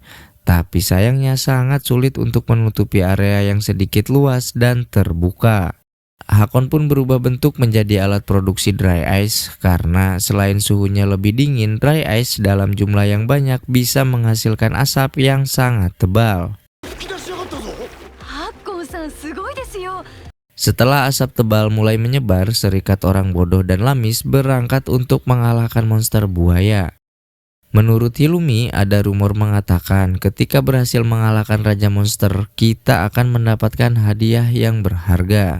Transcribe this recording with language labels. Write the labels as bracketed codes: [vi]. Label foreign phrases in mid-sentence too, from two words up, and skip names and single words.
[id] Tapi sayangnya sangat sulit untuk menutupi area yang sedikit luas dan terbuka. Hakon pun berubah bentuk menjadi alat produksi [en] dry ice [id] karena selain suhunya lebih dingin, [en] dry ice [id] dalam jumlah yang banyak bisa menghasilkan asap yang sangat tebal. [ja] ハッコンさんすごいですよ。 [id] Setelah asap tebal mulai menyebar, serikat orang bodoh dan Lamis berangkat untuk mengalahkan monster buaya. Menurut Hilumi, ada rumor mengatakan ketika berhasil mengalahkan Raja Monster, kita akan mendapatkan hadiah yang berharga.